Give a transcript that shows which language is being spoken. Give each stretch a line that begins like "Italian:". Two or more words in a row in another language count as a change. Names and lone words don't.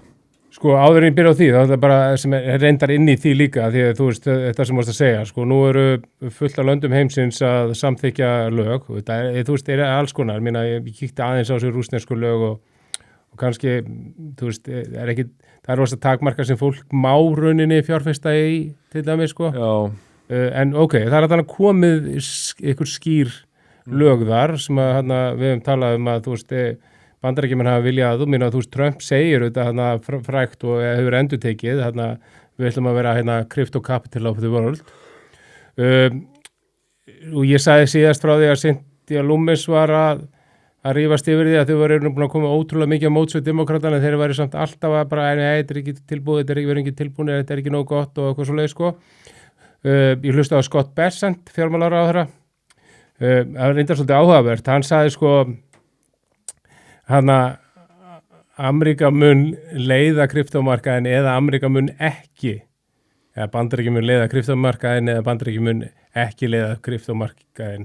Icelandic: Sko, áður en ég byrja á því, það er bara sem er reyndar inn í því líka, því að þú veist þetta sem varst að segja, sko, nú eru fullt af löndum heimsins að samþykja lög, þú veist, er alls konar, ég kíkti aðeins á þessu rússnesku lög og kannski, þú veist, það er rosa takmarka sem fólk má rauninni fjárfesta í, til dæmis, sko. Já. En ok, það er þannig komið ykkur skýr lög þar sem að við höfum talað að, þú veist, Bandaríkjamenn hafa viljað, þú veist, Trump segir þetta frægt og hefur endurtekið, við ætlum að vera
English: crypto capital of the world.
Icelandic: Og ég sagði síðast frá því að Cynthia Lummis var að rífast yfir því að þau voru búin að koma ótrúlega mikið á móts við demokratana, þeir væri samt alltaf að bara, þetta er ekki tilbúið, þetta er ekki tilbúið, þetta er ekki nóg gott og eitthvað svo leið, sko. Ég hlusta á Scott Bessent, fjármálaráðherra, það var reyndar svolítið áhugavert, hann sagði, sko, Ameríka mun leiða kryptómarkaðin eða Ameríka mun ekki, eða Bandaríkjamenn mun leiða kryptómarkaðin eða Bandaríkjamenn mun ekki leiða kryptómarkaðin.